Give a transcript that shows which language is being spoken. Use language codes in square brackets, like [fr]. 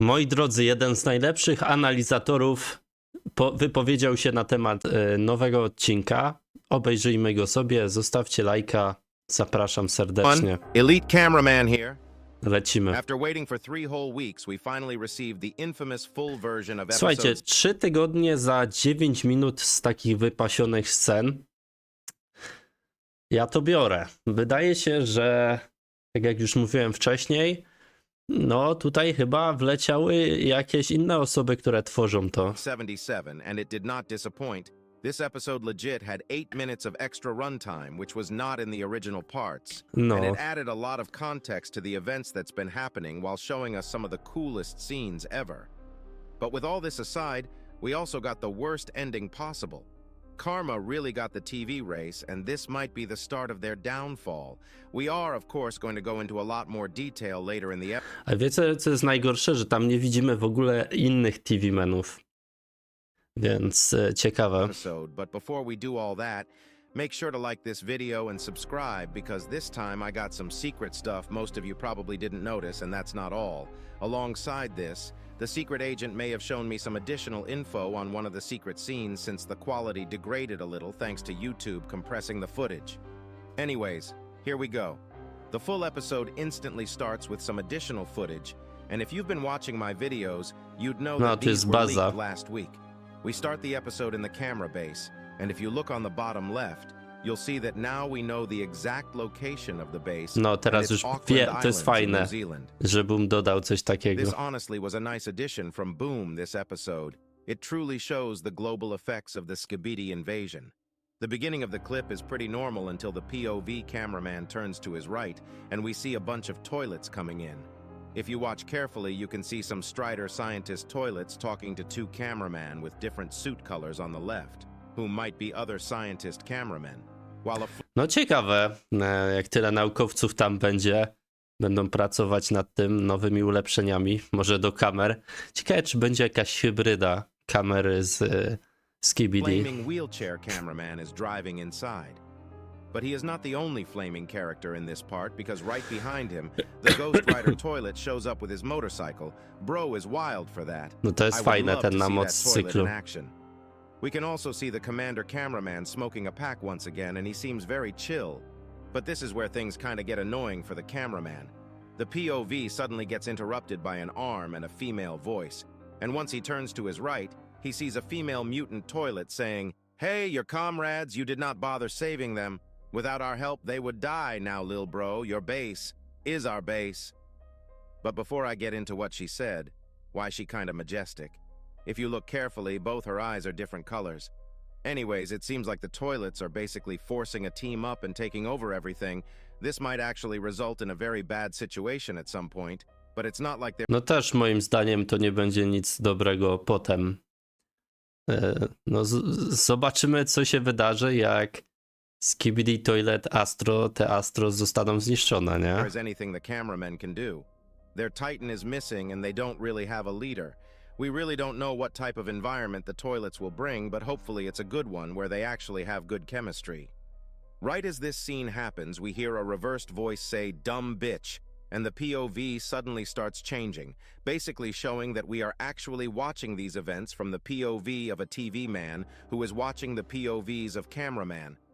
[pl] Moi drodzy, jeden z najlepszych analizatorów wypowiedział się na temat nowego odcinka. Obejrzyjmy go sobie, zostawcie lajka. Zapraszam serdecznie. [en] Elite cameraman here. [pl] Lecimy. [en] After waiting for 3 whole weeks, we finally received the infamous full version of [pl] Słuchajcie, [en] episodes. [pl] 3 tygodnie za 9 minut z takich wypasionych scen. Ja to biorę. Wydaje się, że tak jak już mówiłem wcześniej, no tutaj chyba wleciały jakieś inne osoby, które tworzą to. [en] 77, and it did not disappoint. This episode legit had 8 minutes of extra runtime, which was not in the original parts. [pl] No. [en] And it added a lot of context to the events that's been happening while showing us some of the coolest scenes ever. But with all this aside, we also got the worst ending possible. Karma really got the TV race, and this might be the start of their downfall. We are, of course, going to go into a lot more detail later in the episode. [pl] A wiecie, co jest najgorsze? Że tam nie widzimy w ogóle innych TV-menów. Więc ciekawe. [en] But before we do all that, make sure to like this video and subscribe, because this time I got some secret stuff most of you probably didn't notice, and that's not all. Alongside this, the secret agent may have shown me some additional info on one of the secret scenes since the quality degraded a little thanks to YouTube compressing the footage. Anyways, here we go. The full episode instantly starts with some additional footage, and if you've been watching my videos, you'd know that these were leaked last week. We start the episode in the camera base, and if you look on the bottom left, you'll see that now we know the exact location of the base. [pl] No teraz już wie, to jest fajne, że Boom dodał coś takiego. [en] This honestly was a nice addition from Boom this episode. It truly shows the global effects of the Skibidi invasion. The beginning of the clip is pretty normal until the POV cameraman turns to his right, and we see a bunch of toilets coming in. If you watch carefully, you can see some Strider scientist toilets talking to 2 cameramen with different suit colors on the left, who might be other scientist cameramen. [pl] No ciekawe, jak tyle naukowców tam będzie, będą pracować nad tym nowymi ulepszeniami, może do kamer. Ciekawe, czy będzie jakaś hybryda kamery z Skibidi. [en] Flaming wheelchair cameraman is driving inside. But he is not the only flaming character in this part, because right behind him, the Ghost Rider toilet shows up with his motorcycle. Bro is wild for that. [pl] No to jest fajne, ten na motocyklu. [en] We can also see the commander cameraman smoking a pack once again, and he seems very chill. But this is where things kind of get annoying for the cameraman. The POV suddenly gets interrupted by an arm and a female voice. And once he turns to his right, he sees a female mutant toilet saying, "Hey, your comrades, you did not bother saving them. Without our help, they would die now, lil bro. Your base is our base." But before I get into what she said, why she kinda majestic. If you look carefully, both her eyes are different colors. Anyways, it seems like the toilets are basically forcing a team up and taking over everything. This might actually result in a very bad situation at some point, but it's not like they're... [pl] No też moim zdaniem to nie będzie nic dobrego potem. No zobaczymy, co się wydarzy, jak Skibidi Toilet Astro, te Astro zostaną zniszczone, nie? [en] There's anything the cameramen can do. Their Titan is missing and they don't really have a leader. We really don't know what type of environment the toilets will bring, but hopefully it's a good one where they actually have good chemistry. Right as this scene happens, we hear a reversed voice say, "Dumb bitch," and the POV suddenly starts changing, basically showing that we are actually watching these events from the POV of a TV man who is watching the POVs of cameraman.